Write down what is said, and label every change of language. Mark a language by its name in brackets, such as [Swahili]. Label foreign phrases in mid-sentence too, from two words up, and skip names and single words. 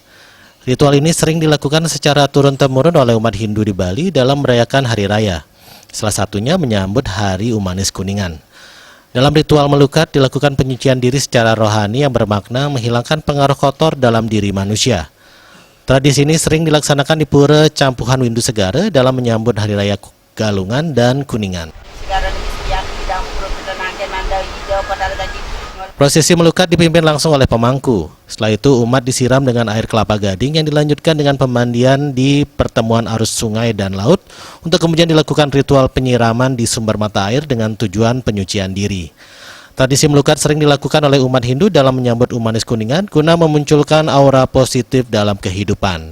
[Indonesian] Ritual ini sering dilakukan secara turun-temurun oleh umat Hindu di Bali dalam merayakan hari raya. Salah satunya menyambut Hari Umanis Kuningan. Dalam ritual melukat dilakukan penyucian diri secara rohani yang bermakna menghilangkan pengaruh kotor dalam diri manusia. Tradisi ini sering dilaksanakan di Pura Campuhan Windu Segara dalam menyambut Hari Raya Galungan dan Kuningan. Prosesi melukat dipimpin langsung oleh pemangku. Setelah itu umat disiram dengan air kelapa gading yang dilanjutkan dengan pemandian di pertemuan arus sungai dan laut untuk kemudian dilakukan ritual penyiraman di sumber mata air dengan tujuan penyucian diri. Tradisi melukat sering dilakukan oleh umat Hindu dalam menyambut Umanis Kuningan guna memunculkan aura positif dalam kehidupan.